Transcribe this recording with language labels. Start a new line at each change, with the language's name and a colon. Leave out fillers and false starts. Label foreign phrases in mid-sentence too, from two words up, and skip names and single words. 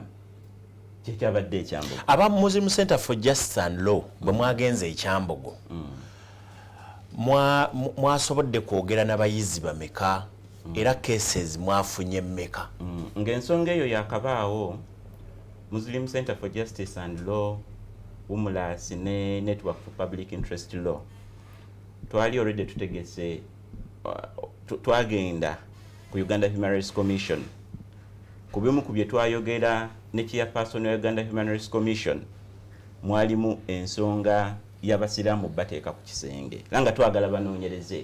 Ganda: Kyekyabadde ekyambogo. Aba Muslim Center for Justice and Law bwe mwagenze ekyambogo mwasobodde kwogera n'abayizi bameka era cases mwafunye mmeka? Ng'ensonga eyo yakabaawo Muslim Center for Justice and Law, UMLAS ne Network for Public Interest Law twali already tutegese twagenda ku Uganda Human Rights Commission. Ku bimu ku bye twayogera ne chairperson wa Uganda Human Rights Commission mwalimu ensonga y'abasiraamu bateeka ku kisenge era nga twagala banoonyereze.